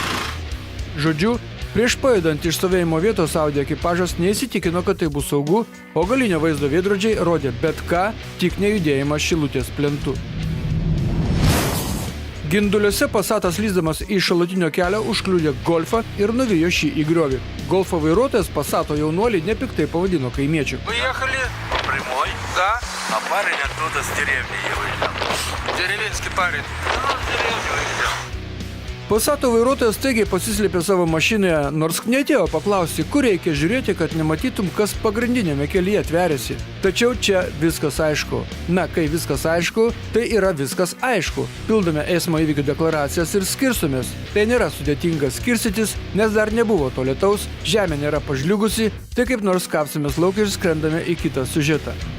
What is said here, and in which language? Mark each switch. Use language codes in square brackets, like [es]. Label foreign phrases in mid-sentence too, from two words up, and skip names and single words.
[lt] Žodžiu, prieš pajudant iš stovėjimo vietos Audi ekipažas neįsitikino, kad tai bus saugu, o galinio vaizdo veidrodžiai rodė bet ką, tik nejudėjimą Šilutės plentu. Ginduliuose Passatas lysdamas iš šalutinio kelio užkliudė Golfą ir nuvijo šį į griovį. Golfo vairuotojas Passato jaunuolį nepiktai pavadino kaimiečiu. [ru] Выехали Прямой, Да. а парень оттуда с деревни выезжал. Деревенский парень. [lt] Passato vairuotojas staigiai pasislėpė savo mašinoje, nors neatėjo paklausti, kur reikia žiūrėti, kad nematytum, kas pagrindinėme kelyje tveriasi. Tačiau čia viskas aišku. Na, kai viskas aišku, tai yra viskas aišku. Pildome eismo įvykių deklaracijas ir skirstomės. Tai nėra sudėtinga skirstytis, nes dar nebuvo to lietaus, žemė nėra pažliugusi, tai kaip nors kapsimės lauk ir skrendame į kitą siužetą.